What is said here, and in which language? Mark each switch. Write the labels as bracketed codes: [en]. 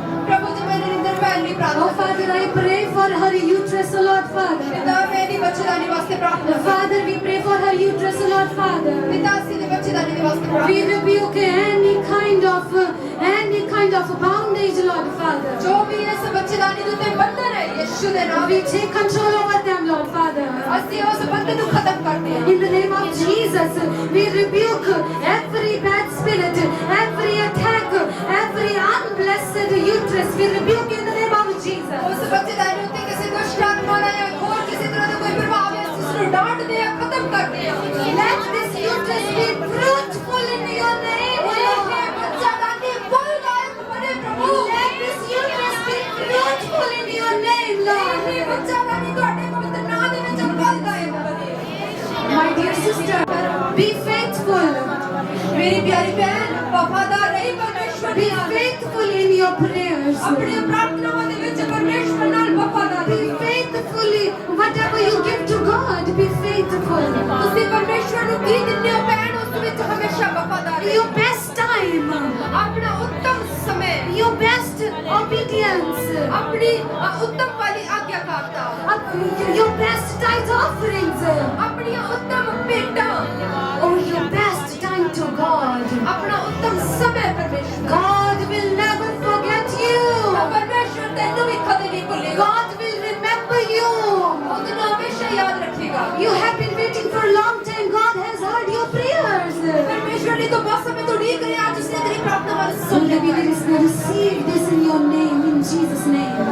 [pa] ਪ੍ਰਭੂ ਜੀ ਮੈਂ ਨਰਿੰਦਰ ਭੈਣ ਲਈ [en] Oh [pa] ਪ੍ਰਾਰਥਨਾ [en] Father, I pray for her uterus, oh Lord Father. [pa] ਪਿਤਾ ਮੇਰੀ ਬੱਚੇਦਾਨੀ ਵਾਸਤੇ ਪ੍ਰਾਰਥਨਾ [en] Father, we pray for her uterus, oh Lord Father. [pa] ਪਿਤਾ ਅਸੀਂ ਦੇ ਬੱਚੇਦਾਨੀ ਦੇ ਵਾਸਤੇ [en] We [pa] ਪ੍ਰਾਰਥਨਾ [en] rebuke any kind of bondage, Lord Father. [pa] ਜੋ ਵੀ ਇਸ ਬੱਚੇਦਾਨੀ ਦੇ ਉੱਤੇ ਬੰਧਨ ਹੈ ਯਿਸੂ ਦੇ ਨਾਮ [en] We [pa] ਵਿੱਚ [en] take control over them, Lord Father. [pa] ਅਸੀਂ ਉਸ ਬੰਧਨ ਨੂੰ ਖਤਮ ਕਰਦੇ ਹਾਂ [en] In the name of Jesus, we rebuke every bad spirit, every attack, every unblessed uterus. We rebuke in the name of Jesus. [pa] ਉਸ ਬੱਚੇਦਾਨੀ ਉੱਤੇ ਕਿਸੇ ਦੁਸ਼ਟ ਆਤਮਾ ਦਾ ਜਾਂ ਹੋਰ ਕਿਸੇ ਤਰ੍ਹਾਂ ਦਾ ਕੋਈ ਪ੍ਰਭਾਵ ਹੈ ਅਸੀਂ ਉਸ ਨੂੰ ਡਾਂਟਦੇ ਹਾਂ ਖਤਮ ਕਰਦੇ ਹਾਂ [en] Let this uterus be fruitful in your name, [pa] ਇਹ [en] Lord. [pa] ਬੱਚੇਦਾਨੀ ਫਲਦਾਇਕ ਬਣੇ ਪ੍ਰਭੂ [en] Let this uterus be fruitful in your name, [pa] ਇਹ [en] Lord. [pa] ਬੱਚੇਦਾਨੀ ਤੁਹਾਡੇ ਪਵਿੱਤਰ ਨਾਮ ਦੇ ਵਿੱਚ ਫਲਦਾਇਕ ਬਣੇ [en] My dear sister, be faithful. [pa] ਮੇਰੀ ਪਿਆਰੀ ਭੈਣ ਵਫਾਦਾਰ ਰਹੀ ਪਰਮੇਸ਼ਵਰ [en] Be [pa] ਦੀ ਨਾਲ [en] faithful in your prayers. [pa] ਆਪਣੀਆਂ ਪ੍ਰਾਰਥਨਾਵਾਂ ਦੇ ਵਿੱਚ ਪਰਮੇਸ਼ਵਰ ਨਾਲ ਵਫਾਦਾਰ [en] Be [pa] ਰਹੋ [en] faithfully, whatever you give to God, be faithful. [pa] ਤੁਸੀਂ ਪਰਮੇਸ਼ਵਰ ਨੂੰ ਕੀ ਦਿੰਦੇ ਹੋ ਭੈਣ ਉਸ ਵਿੱਚ ਹਮੇਸ਼ਾ ਵਫਾਦਾਰ ਰਹੋ [en] Your best time, [pa] ਆਪਣਾ ਉੱਤਮ ਸਮੇਂ [en] your best obedience, [pa] ਆਪਣੀ ਉੱਤਮ ਵਾਲੀ ਆਗਿਆਕਾਰਤਾ [en] your best tithe offerings, [pa] ਆਪਣੀਆਂ ਉੱਤਮ ਭੇਟਾਂ [en] or your best time to God. [pa] ਆਪਣਾ ਉੱਤਮ ਸਮੇਂ ਪਰਮੇਸ਼ਵਰ [en] God will never forget you. [pa] ਪਰਮੇਸ਼ਵਰ ਤੈਨੂੰ ਵੀ ਕਦੇ ਨਹੀਂ ਭੁੱਲੇਗਾ [en] God will remember you. [pa] ਉਹ ਤੈਨੂੰ ਹਮੇਸ਼ਾ ਯਾਦ ਰੱਖੇਗਾ [en] You have been waiting for a long time. God has heard your prayers. [pa] ਪਰਮੇਸ਼ਵਰ ਨੇ ਤਾਂ ਬਹੁਤ ਸਮੇਂ ਤੋਂ ਉਡੀਕ ਰਿਹਾ ਅੱਜ ਉਸਨੇ ਤੇਰੀ ਪ੍ਰਾਰਥਨਾ ਵੱਲ ਸੁਣ [en] So [pa] ਲਿਆ ਹੈ [en] receive this in your name, in Jesus' name.